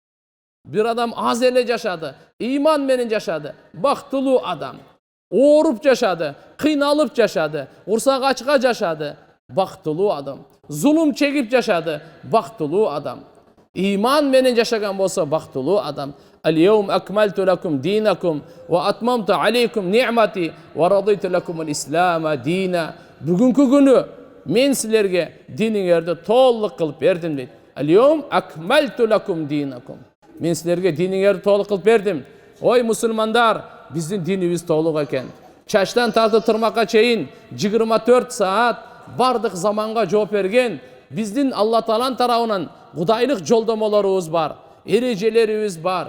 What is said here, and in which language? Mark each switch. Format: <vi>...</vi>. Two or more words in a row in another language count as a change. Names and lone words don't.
<ky>Бир адам аз эле жашады, ыйман менен жашады. Бактылуу адам. Ооруп жашады, кыйналып жашады, урсак ачка жашады. Бактылуу адам. Зулум чегип жашады. Бактылуу адам. Ыйман менен жашаган болсо бактылуу адам.</ky> <ar>عليكم أكملت لكم دينكم وأتممت عليكم نعمتي ورضيت لكم الإسلام دينا.</ar> <ky>Бүгүнкү күнү мен силерге диниңерди толук кылып бердим дейт.</ky> <ar>عليكم أكملت لكم دينكم.</ar> <ky>Мен силерге диниңерди толук кылып бердим. Ой мусулмандар, биздин динибиз толук экен. Чачтан тартып тырмакка чейин 24 саат бардык заманга жооп берген биздин Алла Тааланын тарабынан кудайлык жолдомолорубуз бар, эрежелерибиз бар.</ky>